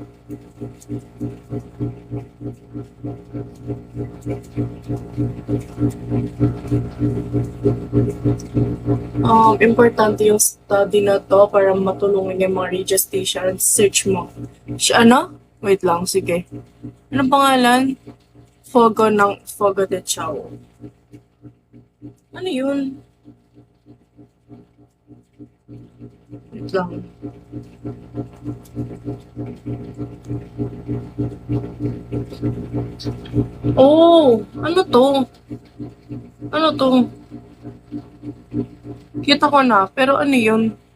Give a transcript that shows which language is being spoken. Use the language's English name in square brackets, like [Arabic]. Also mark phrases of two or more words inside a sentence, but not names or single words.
[Filipino] Importante yung study na to para matulungan yung mga [English] radio stations. [Filipino] Search mo. Ano? Wait lang, sige. Ano pangalan? Fogo de Chao. Ano yun? Wait lang. Oh, ano to? Ano to? Kita ko na, pero ano yun?